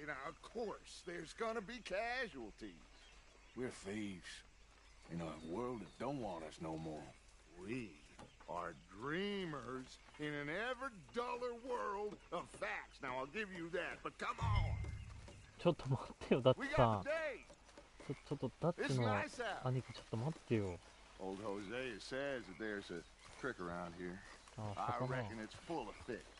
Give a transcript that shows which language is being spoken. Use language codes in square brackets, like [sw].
[en] Now, of course, there's gonna be casualties. We're thieves in a world that don't want us no more. We are dreamers in an ever duller world of facts. Now, I'll give you that, but come on. [ja] ちょっと待ってよ、ダッチさん。ちょっとダッチの兄貴、ちょっと待ってよ。 [en] Old Hosea says that there's a creek around here. I reckon it's full of fish.